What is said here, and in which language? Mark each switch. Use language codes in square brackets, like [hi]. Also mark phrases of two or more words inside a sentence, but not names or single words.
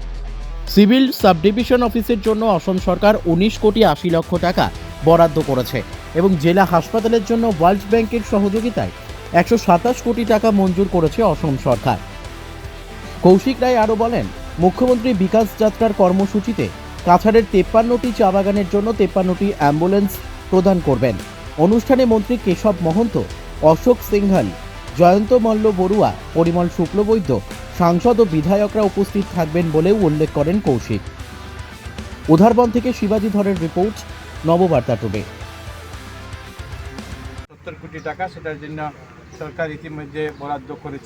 [bn] সিভিল সাব ডিভিশন অফিসের জন্য অসম সরকার 19 কোটি 80 লক্ষ টাকা বরাদ্দ করেছে এবং জেলা হাসপাতালের জন্য ওয়ার্ল্ড ব্যাংকের সহযোগিতায় 127 কোটি টাকা মঞ্জুর করেছে অসম সরকার। কৌশিক রায় আরও বলেন, মুখ্যমন্ত্রী বিকাশ যাত্রার কর্মসূচিতে কাছাড়ের 53টি চা বাগানের জন্য 53টি অ্যাম্বুলেন্স প্রদান করবেন। অনুষ্ঠানে মন্ত্রী কেশব মহন্ত, অশোক সিংঘল, জয়ন্ত মল্ল বড়ুয়া, পরিমল শুক্লবৈদ্য, সাংসদ ও বিধায়করা উপস্থিত থাকবেন বলেও উল্লেখ করেন কৌশিক। উধারবন থেকে শিবাজি ধরের রিপোর্ট, নববার্তা টুডে। 70 কোটি টাকা সেটার জন্য সরকার ইতিমধ্যে বরাদ্দ করেছে।